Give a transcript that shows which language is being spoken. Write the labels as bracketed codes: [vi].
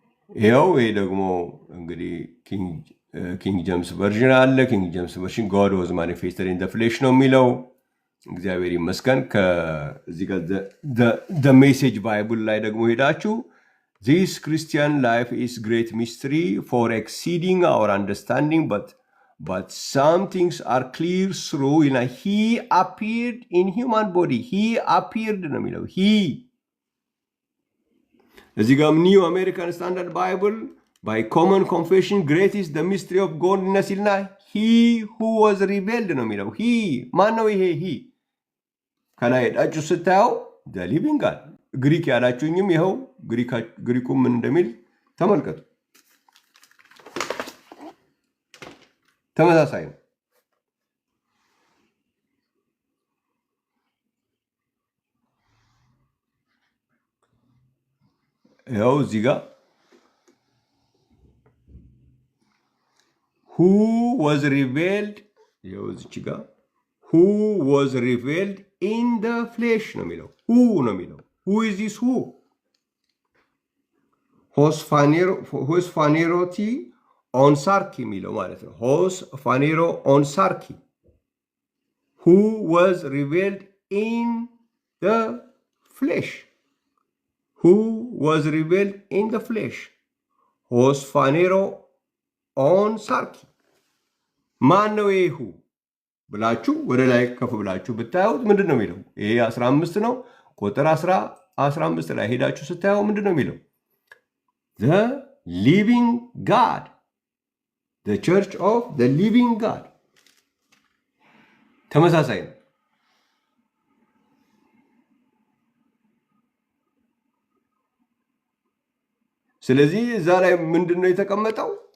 [am] ይኸው ይሄ ደግሞ እንግዲህ ኪንግ ጄምስ ቨርዥን አለ። ኪንግ ጄምስ ቨርዥን God was manifested in the flesh ነው የሚለው። እግዚአብሔር ይመስገን። ከዚህ ጋር [en] the message bible [am] ላይ ደግሞ ሄዳችሁ [en] this Christian life is great mystery for exceeding our understanding, but some things are clear through, he appeared in human body. He appeared [am] ነው የሚለው። [en] he [am] እዚህ ጋርም ኒው አሜሪካን ስታንዳርድ ባይብል [en] by common confession great is the mystery of godliness [am] ይልና [en] he who was revealed [am] ነው የሚለው። [en] he [am] ማን ነው ይሄ? he ከላይ ሄዳችሁ ስታየው [en] the living God። [am] ግሪክ ያላችሁኝም ይኸው ግሪኩም ምን እንደሚል ተመልከቱ። ተመሳሳይ ነው። ይኸው እዚህ ጋር [en] who was revealed [am] ይኸው እዚች ጋር [en] who was revealed in the flesh [am] ነው የሚለው። [en] who [am] ነው የሚለው። [en] who is this who? [el] ሆስ ፋኔሮቲ ኦን ሳርኪ [am] የሚለው ማለት ነው። [el] ሆስ ፋኔሮ ኦን ሳርኪ [en] who was revealed in the flesh. who was revealed in the flesh. [el] ሆስ ፋኔሮ ኦን ሳርኪ [am] ማን ነው ይሁ ብላችሁ ወደ ላይ ከፍ ብላችሁ ብታዩት ምንድን ነው የሚለው? ይሄ 15 ነው። ቁጥር 15 ላይ ሄዳችሁ ስታዩ ምንድን ነው የሚለው? [en] the living God, the church of the living God። [am] ተመሳሳይ ነው። ስለዚህ እዛ ላይ ምንድን ነው የተቀመጠው?